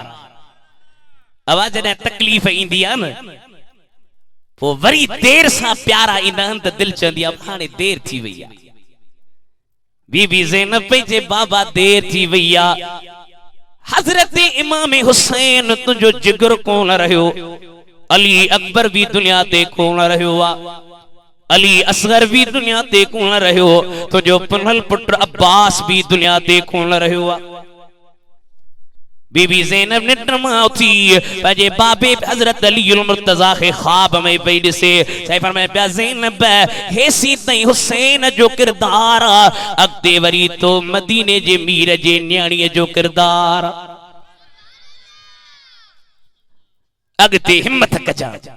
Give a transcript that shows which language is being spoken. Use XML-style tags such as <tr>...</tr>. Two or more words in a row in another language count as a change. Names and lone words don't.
<sd>अवा जॾहिं तकलीफ़ ईंदी आहे न, पोइ वरी देर सां प्यारा ईंदा आहिनि त दिलि चवंदी आहे हाणे देर थी वई आहे। बीबी ज़ैनब पई चए बाबा देर थी वई आहे, हज़रत इमाम हुसैन तुझो जिगर कोन रहियो, अली अकबर भी दुनिया ते कोन रहियो आ, अली असगर भी दुनिया ते कोन रहियो, तुझो पुनल पुत्र अब्बास भी दुनिया ते कोन रहियो आ। बीबी ज़ैनब निंड मां उथी पंहिंजे बाबे हज़रत अली मुर्तज़ा खे ख्वाब में पई ॾिसे, चई फरमाए पिया ज़ैनब हेसी ताईं हुसैन जो किरदार आ, अॻिते वरी तो मदीने जे मीर जे न्याणीअ जो किरदार, अॻिते हिम्मत कजा।</sd>